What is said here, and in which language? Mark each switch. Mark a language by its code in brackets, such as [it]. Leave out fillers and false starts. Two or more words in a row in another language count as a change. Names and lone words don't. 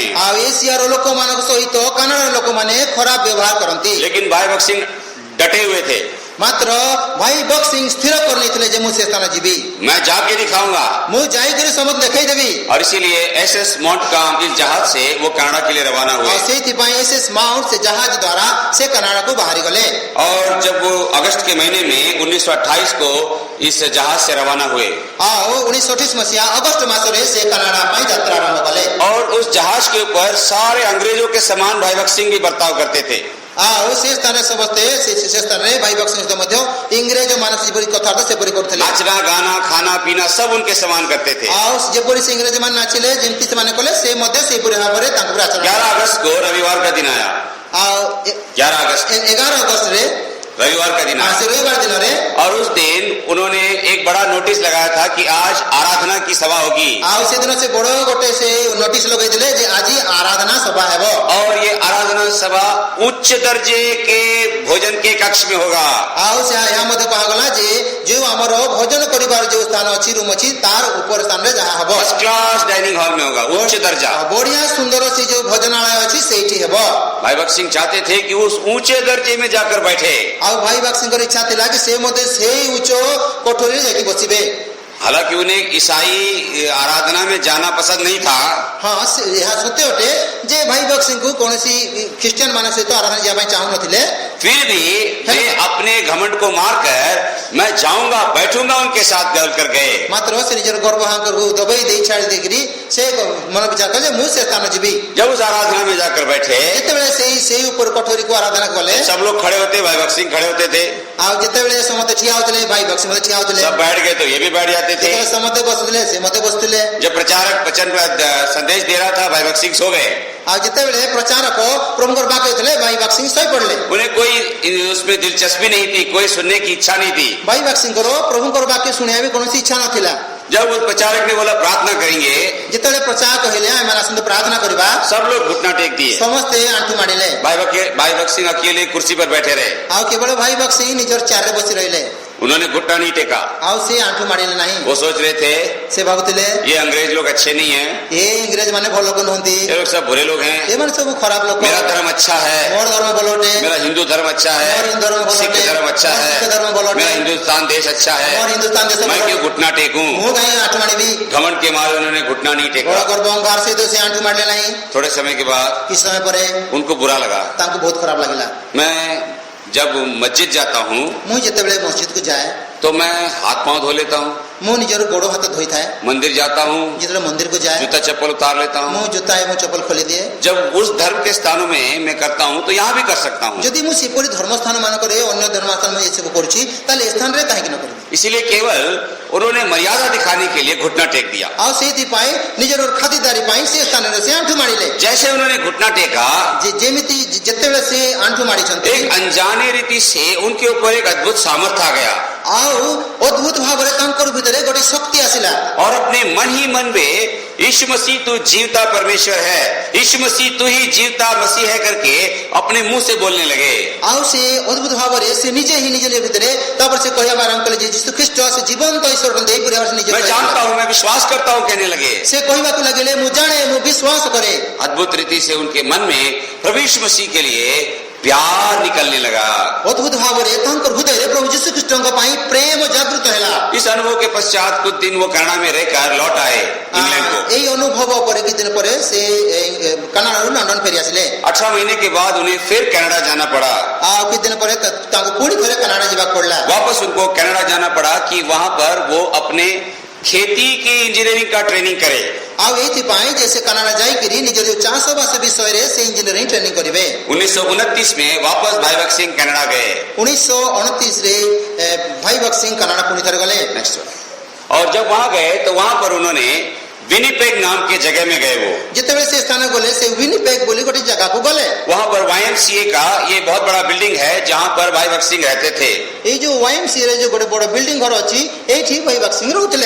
[or] ଆଉ ଏସିଆର ଲୋକମାନଙ୍କ ସହିତ କାନାଡାର ଲୋକମାନେ ଖରାପ ବ୍ୟବହାର କରନ୍ତି। [hi] लेकिन भाई भगत सिंह डटे हुए थे, [or] ମାତ୍ର ଭାଇ ଭଗତ ସିଂ ସ୍ଥିର କରିନେଇଥିଲେ ଯେ ମୁଁ ସେ ସ୍ଥାନ ଯିବି, [hi] मैं जाके दिखाऊंगा। [or] ମୁଁ ଯାଇକରି ସମସ୍ତେ ଦେଖେଇଦେବି। [hi] और इसीलिए एसएस मॉन्टकाम इस जहाज से वो कनाडा के लिए रवाना हुए। [or] ଆଉ ସେଇଥିପାଇଁ SS ମାଉଣ୍ଟ ସେ ଜାହାଜ ଦ୍ୱାରା ସେ କାନାଡାକୁ ବାହାରି ଗଲେ। [hi] और जब वो अगस्त के महीने में 1928 को इस जहाज से रवाना हुए [or] ଆଉ 1928 ମସିହା ଅଗଷ୍ଟ ମାସରେ ସେ କାନାଡା ପାଇଁ ଯାତ୍ରା ଆରମ୍ଭ କଲେ। [hi] और उस जहाज के ऊपर सारे अंग्रेजों के समान भाई भगत सिंह भी बर्ताव करते थे। [or] ଆଉ ସେ ସ୍ଥାନରେ ସମସ୍ତେ ସେ ସ୍ଥାନରେ ଭାଇ ଭଗତ ସିଂ ମଧ୍ୟ ଇଂରେଜ ମାନେ ଯେପରି କଥାବାର୍ତ୍ତା ସେପରି କରୁଥିଲେ। [hi] नाचना गाना खाना पीना सब उनके समान करते थे। [or] ଆଉ ଯେପରି ସେ ଇଂରେଜ ମାନେ ନାଚିଲେ, ଯେମିତି ସେମାନେ କଲେ, ସେ ମଧ୍ୟ ସେହିପରି ଭାବରେ ତାଙ୍କ ଉପରେ ଆଚରଣ [hi] 11 अगस्त को रविवार का दिन आया। [or] ଆଉ [hi] 11 अगस्त [or] 11 ଅଗଷ୍ଟରେ [hi] रविवार का दिन आया। [or] ସେ ରବିବାର ଦିନରେ [hi] और उस दिन उन्होंने एक बड़ा नोटिस लगाया था कि आज आराधना की सभा होगी। [or] ଆଉ ସେଦିନ ସେ ବଡ ଗୋଟେ ସେ ନୋଟିସ ଲଗେଇଥିଲେ ଯେ ଆଜି ଆରାଧନା ସଭା ହେବ। [hi] और ये आराधना सभा उच्च दर्जे के भोजन के कक्ष में होगा। [or] ଆଉ ସେ ଏହା ମଧ୍ୟ କୁହାଗଲା ଯେ ଯୋଉ ଆମର ଭୋଜନ କରିବାର ଯୋଉ ସ୍ଥାନ ଅଛି, ରୁମ ଅଛି, ତାର ଉପର ସ୍ଥାନରେ ଯାହା ହେବ [en] first class dining hall [hi] में होगा, उच्च दर्जा। [or] ବଢିଆ ସୁନ୍ଦର ସେ ଯୋଉ ଭୋଜନାଳୟ ଅଛି ସେଇଠି ହେବ। [hi] भाई भगत सिंह चाहते थे कि उस ऊंचे दर्जे में जाकर बैठे। [or] ଆଉ ଭାଇ ଭଗତ ସିଂଙ୍କର ଇଚ୍ଛା ଥିଲା କି ସେ ମଧ୍ୟ ସେଇ ଉଚ୍ଚ କୋଠରୀରେ ଯାଇକି ବସିବେ। [hi] हालांकि उन्हें ईसाई आराधना में जाना पसंद नहीं था। [or] ହଁ ଏହା ସତ୍ୟ ଅଟେ ଯେ ଭାଇ ଭଗତ ସିଂଙ୍କୁ କୌଣସି ଖ୍ରୀଷ୍ଟିଆନ ମାନଙ୍କ ସହିତ ଆରାଧନା ଯିବା ପାଇଁ ଚାହୁଁନଥିଲେ। [hi] फिर भी वे अपने घमंड को मारकर मैं जाऊंगा बैठूंगा उनके साथ कर गए। [or] ମାତ୍ର ସେ ନିଜର ଗର୍ବ ଅହଙ୍କାରକୁ ଦବେଇ ଦେଇ ଛାଡ଼ି ଦେଇକରି ସେ ମନ ବିଚାର କଲେ ମୁଁ ସେ ସ୍ଥାନ ଯିବି। [hi] जब उस आराधना में जाकर बैठे [or] ଯେତେବେଳେ ସେଇ ଉପର କୋଠରୀକୁ ଆରାଧନା କଲେ, [hi] सब लोग खड़े होते, भाई भगत सिंह खड़े होते थे। [or] ଆଉ ଯେତେବେଳେ ସମସ୍ତେ ଠିଆ ହଉଥିଲେ ଭାଇ ଭଗତ ସିଂ ମଧ୍ୟ ଠିଆ ହଉଥିଲେ। [hi] सब बैठ गए तो ये भी बैठ जाते थे। [or] ଯେତେବେଳେ ସମସ୍ତେ ବସୁଥିଲେ ସେ ମଧ୍ୟ ବସୁଥିଲେ। [hi] जब प्रचारक वचन का संदेश दे रहा था भाई भगत सिंह सो गए। [or] ଆଉ ଯେତେବେଳେ ପ୍ରଚାରକ ପ୍ରଭୁଙ୍କର ବାକ୍ୟ ହେଉଥିଲେ ଭାଇ ଭଗତ ସିଂ ଶୋଇ ପଡିଲେ। [hi] उन्हें कोई उसमें दिलचस्पी नहीं थी, कोई सुनने की इच्छा नहीं थी। [or] ଭାଇ ଭଗତ ସିଂଙ୍କର ପ୍ରଭୁଙ୍କର ବାକ୍ୟ ଶୁଣିବା ବି କୌଣସି ଇଚ୍ଛା ନଥିଲା। [hi] जब उस प्रचारक ने बोला प्रार्थना करेंगे, [or] ଯେତେବେଳେ ପ୍ରଚାରକ କହିଲେ ଆମେ ଆସନ୍ତୁ ପ୍ରାର୍ଥନା କରିବା, [hi] सब लोग घुटना टेक दिए। [or] ସମସ୍ତେ ଆଣ୍ଠୁ ମାଡ଼ିଲେ। [hi] भाई भगत सिंह अकेले कुर्सी पर बैठे रहे। [or] ଆଉ କେବଳ ଭାଇ ଭଗତ ସିଂ ନିଜର ଚେୟାରରେ ବସି ରହିଲେ। [hi] उन्होंने घुटना नहीं टेका। [or] ଆଉ ସେ ଆଣ୍ଠୁ ମାଡ଼ିଲେ ନାହିଁ। [hi] वो सोच रहे थे [or] ସେ ଭାବୁଥିଲେ [hi] ये अंग्रेज लोग अच्छे नहीं हैं, [or] ଏ ଇଂରେଜ ମାନେ ଭଲ ଲୋକ ନୁହନ୍ତି, [hi] ये लोग सब बुरे लोग हैं। [or] ଏମାନେ ସବୁ ଖରାପ ଲୋକ। [hi] मेरा धर्म अच्छा है, [or] ମୋର ଧର୍ମ ଭଲ ଅଟେ, [hi] मेरा हिंदू धर्म अच्छा है, [or] ମୋର ହିନ୍ଦୁ ଧର୍ମ ଭଲ [hi] सिख [or] ଅଟେ, [hi] धर्म अच्छा [or] ମୋର [hi] है, [or] ଶିଖ ଧର୍ମ ଭଲ ଅଟେ, [hi] मेरा हिंदुस्तान देश अच्छा है, [or] ମୋର ହିନ୍ଦୁସ୍ତାନ ଦେଶ [hi] मैं [or] ଭଲ [hi] क्यों [or] ଅଟେ, [hi] घुटना टेकूं। [or] ମୁଁ କାହିଁ ଆଣ୍ଠୁ ମାଡ଼ିବି। [hi] घमंड के मारे उन्होंने घुटना नहीं [or] ବଡ [hi] टेका। [or] ଗର୍ବ ଅହଙ୍କାର ସହିତ ସେ ଆଣ୍ଠୁ ମାଡ଼ିଲେ ନାହିଁ। [hi] थोड़े समय के बाद [or] କିଛି ସମୟ ପରେ [hi] उनको बुरा लगा। [or] ତାଙ୍କୁ ବହୁତ ଖରାପ ଲାଗିଲା। [hi] मैं जब मस्जिद जाता हूँ [or] ମୁଁ ଯେତେବେଳେ ମସଜିଦକୁ ଯାଏ [hi] तो मैं हाथ पांव धो लेता हूँ। [or] ମୁଁ ନିଜର ଗୋଡ଼ ହାତ ଧୋଇଥାଏ [hi] मंदिर जाता हूँ, [or] ଯେତେବେଳେ ମନ୍ଦିରକୁ ଯାଏ [hi] जूता चप्पल उतार लेता [or] ମୁଁ [hi] हूँ। [or] ଜୋତା ଏବଂ ଚପଲ ଖୋଲିଦିଏ। [hi] जब उस धर्म के स्थानों में मैं करता हूँ तो यहाँ भी कर सकता हूँ। [or] ଯଦି ମୁଁ ସେପରି ଧର୍ମସ୍ଥାନ ମାନଙ୍କରେ ଅନ୍ୟ ଧର୍ମସ୍ଥାନ ମୁଁ ଏସବୁ କରୁଛି ତାହେଲେ ଏ ସ୍ଥାନରେ କାହିଁକି ନ କରିବି? [hi] इसीलिए केवल उन्होंने मर्यादा दिखाने के लिए घुटना टेक दिया। [or] ଆଉ ସେଇଥିପାଇଁ ନିଜର ଖାତିରଦାରୀ ପାଇଁ ସେ ସ୍ଥାନରେ ସେ ଆଣ୍ଠୁ ମାଡ଼ିଲେ। [hi] जैसे उन्होंने घुटना टेका, [or] ଯେମିତି ଯେତେବେଳେ ସେ ଆଣ୍ଠୁ ମାଡ଼ିଛନ୍ତି [hi] एक अनजाने रीति से उनके ऊपर एक अद्भुत सामर्थ्य आ गया [or] ଆଉ ଅଦ୍ଭୁତ ଭାବରେ ତାଙ୍କର ଭିତରେ ଗୋଟେ ଶକ୍ତି ଆସିଲା। [hi] और अपने मन ही मन में यीशु मसीह तू जीवता परमेश्वर है, यीशु मसीह तू ही जीवता मसीह है करके अपने मुंह से बोलने लगे। [or] ଆଉ ସେ ଅଦ୍ଭୁତ ଭାବରେ ସେ ନିଜେ ହିଁ ନିଜ ଭିତରେ ତାପରେ ସେ କହିବା ଆରମ୍ଭ କଲେ ଯେ ଯୀଶୁ ଖ୍ରୀଷ୍ଟ ସେ ଜୀବନ୍ତ ଈଶ୍ୱର ଏହିପରି ଭାବରେ ନିଜେ [hi] मैं जानता हूँ, मैं विश्वास करता हूँ कहने लगे। [or] ସେ କହିବାକୁ ଲାଗିଲେ ମୁଁ ଜାଣେ ମୁଁ ବିଶ୍ୱାସ କରେ। [hi] अद्भुत रीति से उनके मन में प्रभु यीशु मसीह के लिए प्यार निकलने लगा। [or] ଅଦ୍ଭୁତ ଭାବରେ ତାଙ୍କର ହୃଦୟରେ ପ୍ରଭୁ ଯୀଶୁ ଖ୍ରୀଷ୍ଟଙ୍କ ପାଇଁ ପ୍ରେମ ଜାଗୃତ ହେଲା। [hi] इस अनुभव के पश्चात कुछ दिन वो कनाडा में रहकर लौट आए इंग्लैंड को। [or] ଏଇ ଅନୁଭବ ପରେ କିଛି ଦିନ ପରେ ସେ କାନାଡାରୁ ଲଣ୍ଡନ ଫେରି ଆସିଲେ। [hi] 18 महीने के बाद उन्हें फिर कनाडा जाना पड़ा। [or] ଆଉ କିଛି ଦିନ ପରେ ତାଙ୍କୁ ପୁଣି ଥରେ କାନାଡା ଯିବାକୁ ପଡିଲା। [hi] वापस उनको कनाडा जाना पड़ा कि वहां पर वो अपने खेती की इंजीनियरिंग का ट्रेनिंग करे। [or] ଆଉ ଏଇଥିପାଇଁ ଯେ ସେ କାନାଡା ଯାଇକିରି ନିଜର ଯୋଉ ଚାଷବାସ ବିଷୟରେ ସେ [en] engineering training [or] କରିବେ। [hi] 1929 में वापस भाई भक्त सिंह कनाडा गए। [or] 1929 ରେ ଭାଇ ଭक्त ସିଂ କାନାଡା ପୁଣି ଥରେ ଗଲେ। [hi] नेक्स्ट। और जब वहां गए तो वहां पर उन्होंने विनिपेग नाम के जगह में गए। वो [or] ଯେତେବେଳେ ସେ ସ୍ଥାନ ଗଲେ ସେ ୱିନିପେଗ ବୋଲି ଗୋଟେ ଜାଗାକୁ ଗଲେ। [hi] वहां पर YMCA का ये बहुत बड़ा बिल्डिंग है जहां पर भाई भक्त सिंह रहते थे। [or] ଏଇ ଯୋଉ YMCA ରେ ଯୋଉ ଗୋଟେ ବଡ ବିଲ୍ଡିଂ ଘର ଅଛି ଏଇଠି ଭାଇ ଭक्त ସିଂ ରହୁଥିଲେ।